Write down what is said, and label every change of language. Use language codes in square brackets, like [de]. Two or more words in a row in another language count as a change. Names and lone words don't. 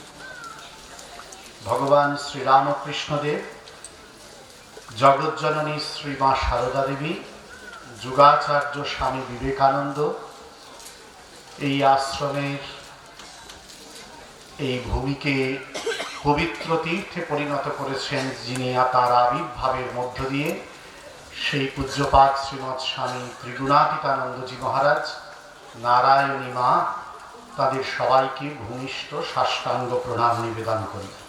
[bn] भगवान श्री रामकृष्ण देव, जगज्जननी श्री माँ शारदा देवी, যুগাচার্য স্বামী বিবেকানন্দ এই আশ্রমের এই ভূমিকে পবিত্র তীর্থে পরিণত করেছেন, যিনি তার আবির্ভাবের মধ্য দিয়ে সেই পূজ্যপাদ শ্রীমৎ স্বামী ত্রিগুণাতীতানন্দজি মহারাজ, নারায়ণী মা, তাদের সবাইকে ভূমিষ্ঠ সাষ্টাঙ্গ প্রণাম নিবেদন করি।